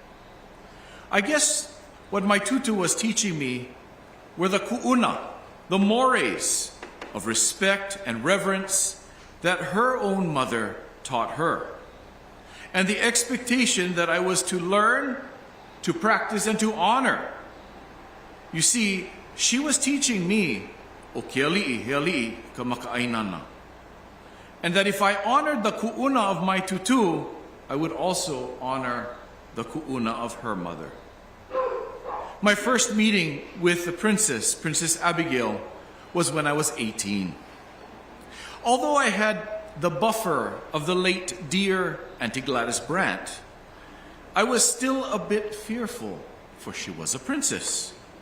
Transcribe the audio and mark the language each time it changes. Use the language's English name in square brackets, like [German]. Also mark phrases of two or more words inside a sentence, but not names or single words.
[English] I guess what my tutu was teaching me were the ku'una, the mores of respect and reverence that her own mother taught her, and the expectation that I was to learn, to practice, and to honor. You see, she was teaching me, [Hawaiian] o ke ali'i he ali'i ka maka'ainana, [English] and that if I honored the ku'una of my tutu, I would also honor the ku'una of her mother. My first meeting with the princess, Princess Abigail, was when I was 18. Although I had the buffer of the late dear Auntie Gladys Brandt, I was still a bit fearful, for she was a princess.